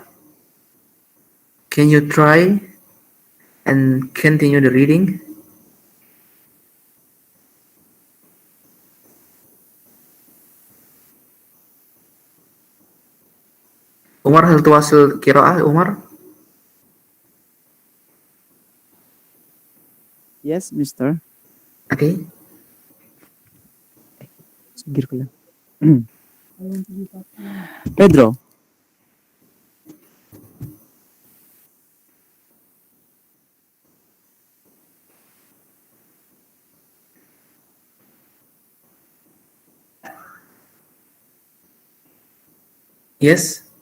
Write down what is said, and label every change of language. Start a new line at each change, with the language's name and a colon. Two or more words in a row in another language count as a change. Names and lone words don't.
English: Can you try and continue the reading?
Arabic: Umar, هل تواصل القراءة, Umar?
English: Yes, Mister. Okay. Segir ko lang. Pedro. Yes.